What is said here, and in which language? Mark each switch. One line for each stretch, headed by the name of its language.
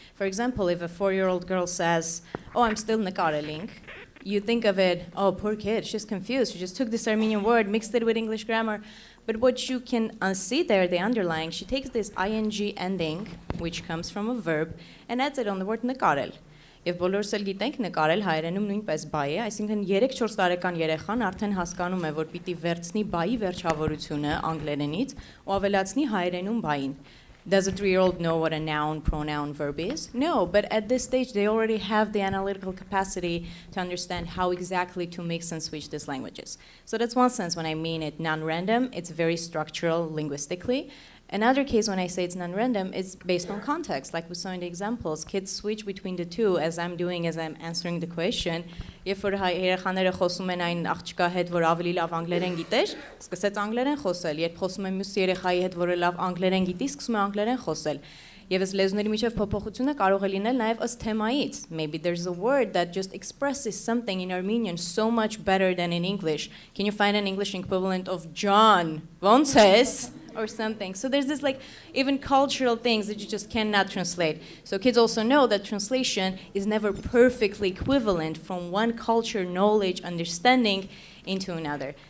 English: For example, if a 4-year-old girl says, oh, I'm still nekareling, you think of it, oh, poor kid, she's confused. She just took this Armenian word, mixed it with English grammar. But what you can see there, the underlying, she takes this ing ending, which comes from a verb, and adds it on the word նկարել.
Armenian: Եվ բոլորս էլ գիտենք նկարել հայերենում նույնպես բայ է, այսինքն 3-4 տարեկան երեխան արդեն հասկանում է, որ պիտի վերցնի բայի վերջավորությունը անգլերենից ու ավելացնի հայերենում բային.
English: Does a 3-year-old know what a noun, pronoun, verb is? No, but at this stage they already have the analytical capacity to understand how exactly to mix and switch these languages. So that's one sense when I mean it non-random, it's very structural linguistically. Another case when I say it's non-random is based on context, like we saw in the examples. Kids switch between the two, as I'm doing, as I'm answering the question.
Armenian: Երբ որ երեխաները խոսում են այն աղջկա հետ, որ ավելի լավ անգլերեն գիտեր, սկսեց անգլերեն խոսել։ Երբ խոսում են մյուս երեխայի հետ, որը լավ անգլերեն գիտի, սկսում է անգլերեն խոսել։ Եվ այս լեզուների միջև փոփոխությունը կարող է լինել նաև ըստ թեմայից.
English: Maybe there's a word that just expresses something in Armenian so much better than in English. Can you find an English equivalent of John?
Armenian: Ոնց ես?
English: Or something. So there's this like even cultural things that you just cannot translate. So kids also know that translation is never perfectly equivalent from one culture, knowledge, understanding into another.